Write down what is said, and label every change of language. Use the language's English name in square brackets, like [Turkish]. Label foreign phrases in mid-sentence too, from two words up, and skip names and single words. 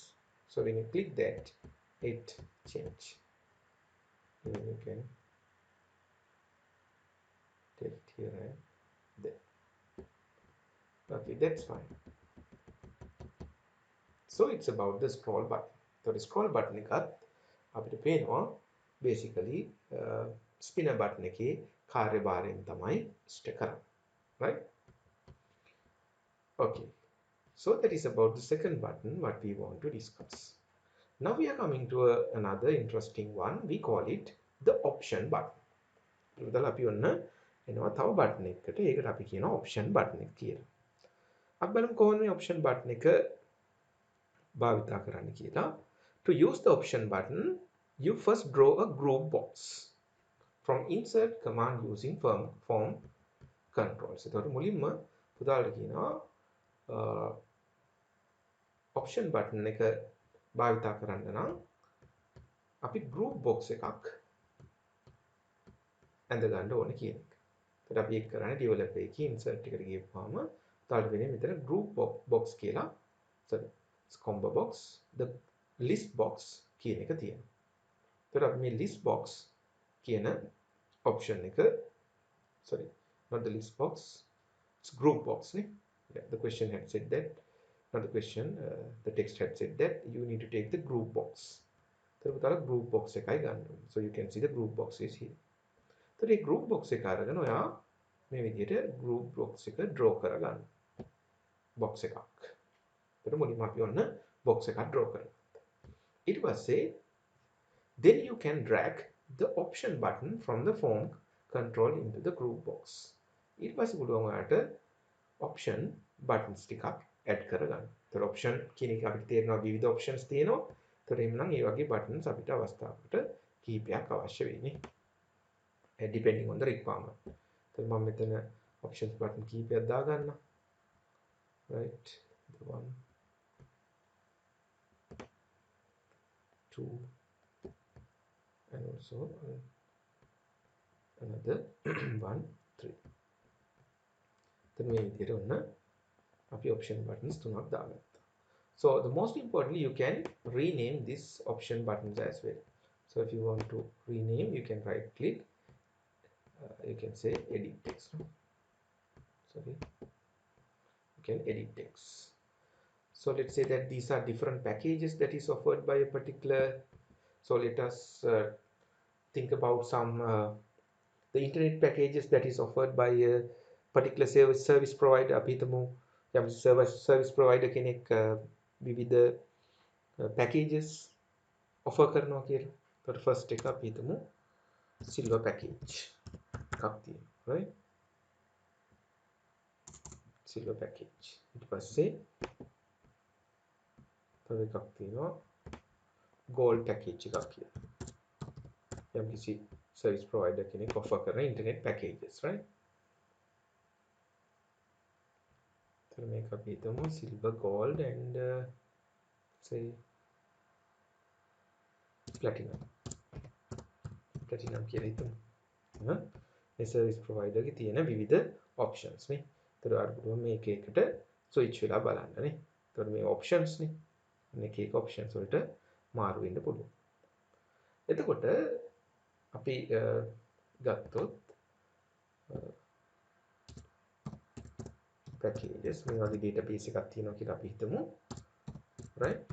[English] So when you click that, it changes. Then you can take it here and there. Okay, that's fine. So it's about the scroll button. So the scroll button [Sinhala] එකත් අපිට පේනවා [English] basically spinner button [Sinhala] එකේ කාර්යභාරයෙන් තමයි ඉෂ්ට කරන්නේ. [English] Right? Okay. So that is about the second button what we want to discuss. Now we are coming to another interesting one. We call it the option button. [Sinhala] ඉතින් අපි ඔන්න එනවා තව button එකකට. ඒකට අපි කියනවා [English] option button [Sinhala] එක කියලා. අපි බලමු කොහොමද මේ [English] option button [Sinhala] එක භාවිතා කරන්න කියලා. [English] To use the option button, you first draw a group box from insert command using form controls. [Sinhala] එතකොට මුලින්ම පුතාලට කියනවා [English] option button [Sinhala] එක භාවිතා කරන්න නම් අපි [English] group box [Sinhala] එකක් ඇඳ ගන්න ඕනේ කියන එක. එතකොට අපි ඒක කරන්නේ developer එකේ insert එකට ගියපුවාම පුතාලට වෙන්නේ මෙතන [English] group box [Sinhala] කියලා, [English] sorry, combo box, the list box [Sinhala] කියන එක තියෙනවා. එතකොට අපි මේ [English] list box [Sinhala] කියන option එක, [English] sorry, not the list box, it's group box නේ. Yeah, the question had said that, not the question, the text had said that you need to take the group box. [Sinhala] එතකොට පුතාලා [English] group box [Sinhala] එකයි ගන්න ඕනේ. [English] So you can see the group box is here. [Sinhala] එතකොට මේ [English] group box [Sinhala] එක අරගෙන ඔයා මේ විදිහට [English] group box [Sinhala] එක draw කරගන්න. box එකක්. එතකොට මුලින්ම අපි ඔන්න box එකක් draw කරනවා. ඊට පස්සේ [English] then you can drag the option button from the form control into the group box. [Sinhala] ඊට පස්සේ පුළුවන් ඔයාලට [English] option buttons [Sinhala] ටිකක් add කරගන්න. ඒතර option කියන එක අපිට තේරෙනවා විවිධ options තියෙනවා. ඒතර එhmenan මේ වගේ buttons අපිට අවස්ථාවකට කීපයක් අවශ්‍ය වෙන්නේ. [English] Depending on the requirement. [Sinhala] ඒතර මම මෙතන [English] options button [Sinhala] කීපයක් දාගන්නම්. [English] Right, the 1, 2, and also another 1, 3. Then we need to [Sinhala] අපි [English] option buttons [Sinhala] තුනක් දාගත්තා. [English] So the most importantly, you can rename these option buttons as well. So So if you want to rename, you can right click, you can say edit text, no? Sorry, you can edit text. So let's say that these are different packages that is offered by a particular, so let us think about some the internet packages that is offered by a particular service provider. [Sinhala] අපි හිතමු යම් [English] service provider [Sinhala] කෙනෙක් විවිධ packages offer කරනවා කියලා. ඒකට first එක අපි හිතමු [English] silver package [Sinhala] එකක් තියෙනවා, right? [English] silver package. [Sinhala] ඊට පස්සේ තව එකක් තියෙනවා [English] gold package [Sinhala] එකක් කියලා. යම් කිසි [English] service provider [Sinhala] කෙනෙක් offer කරන [English] internet packages, right? So make up හිතමු silver, gold and say platinum [Sinhala] කියලා හිතමු. මේ service provider එකේ තියෙන විවිධ options නේ. ඒතර අර පුළුවන් මේක එකට switch වෙලා බලන්න නේ. ඒතර මේ options නේ. මේක එක options වලට මාරු වෙන්න පුළුවන්. එතකොට අපි ගත්තොත් packages මේ වගේ database එකක් තියෙනවා කියලා අපි හිතමු, right?